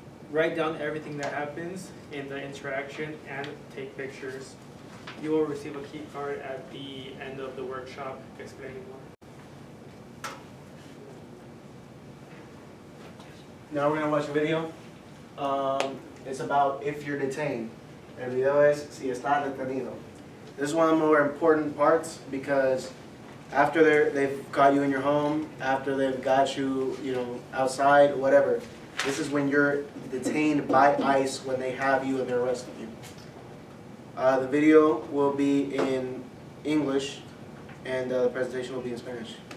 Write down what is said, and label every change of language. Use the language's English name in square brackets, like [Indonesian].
[English] Write down everything that happens in the interaction and take pictures. You will receive a key card at the end of the workshop explaining more. Now we're gonna watch a video. It's about if you're detained. [Spanish] El video es si estás detenido. [English] This is one of the more important parts because after they've got you in your home, after they've got you, outside, whatever, this is when you're detained by ICE when they have you and they're arresting you. The video will be in English and the presentation will be in Spanish.